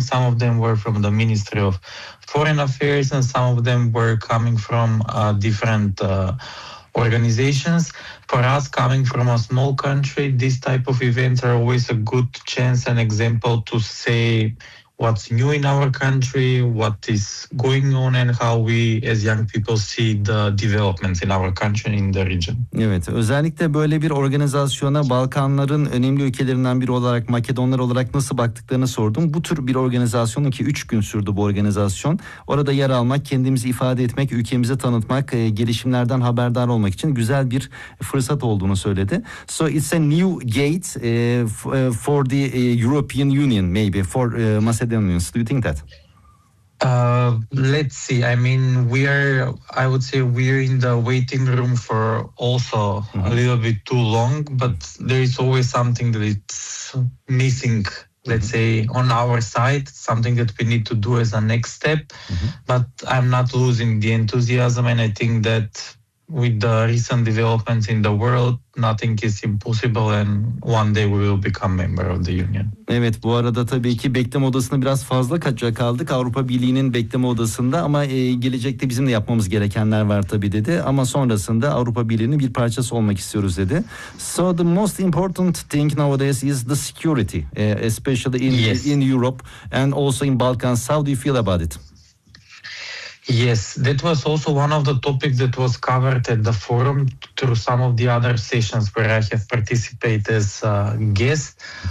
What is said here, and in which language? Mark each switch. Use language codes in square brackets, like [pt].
[en] Some of them were from the Ministry of Foreign Affairs, and some of them were coming from different organizations. For us, coming from a small country, these type of events are always a good chance and example to say what's new in our country, what is going on, and how we as young people see the developments in our country and in the region. [tr] Evet, özellikle böyle bir organizasyona Balkanların önemli ülkelerinden biri olarak Makedonlar olarak nasıl baktıklarını sordum. Bu tür bir organizasyonun ki 3 gün sürdü bu organizasyon. Orada yer almak, kendimizi ifade etmek, ülkemizi tanıtmak, gelişimlerden haberdar olmak için güzel bir fırsat olduğunu söyledi. [en] So it's a new gate for the European Union maybe, for Macedonians. Do you think that? Let's see. I mean, I would say we're in the waiting room for also a little bit too long, but there is always something that it's missing, let's say, on our side, something that we need to do as a next step. But I'm not losing the enthusiasm, and I think that with the recent developments in the world, nothing is impossible, and one day we will become member of the Union. [tr] Evet, bu arada tabii ki bekleme odasını biraz fazla kaçacak kaldık Avrupa Birliği'nin bekleme odasında, ama gelecekte bizim de yapmamız gerekenler var tabii dedi. Ama sonrasında Avrupa Birliği'nin bir parçası olmak istiyoruz dedi. [en] So the most important thing nowadays is the security, especially Yes. in Europe and also in Balkans. How do you feel about it? Yes, that was also one of the topics that was covered at the forum through some of the other sessions where I have participated as a guest.